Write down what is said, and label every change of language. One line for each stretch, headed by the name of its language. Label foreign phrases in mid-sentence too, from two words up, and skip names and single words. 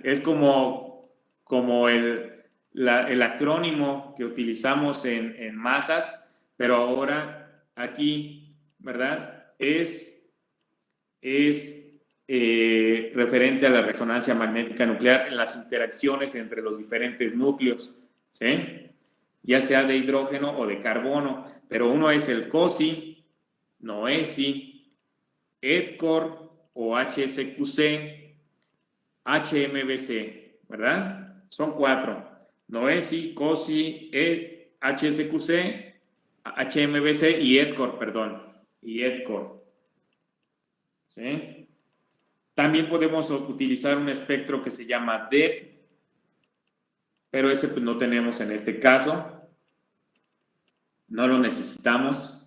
Spanish: Es como el acrónimo que utilizamos en masas, pero ahora aquí, ¿verdad? Es referente a la resonancia magnética nuclear en las interacciones entre los diferentes núcleos. ¿sí? Ya sea de hidrógeno o de carbono, pero uno es el COSI, NOESI, EDCOR o HSQC, HMBC, ¿verdad? Son 4. NOESI, COSI, HSQC, HMBC y EDCOR, perdón. Y EDCOR. ¿Sí? También podemos utilizar un espectro que se llama DEP, pero ese pues no tenemos en este caso. No lo necesitamos.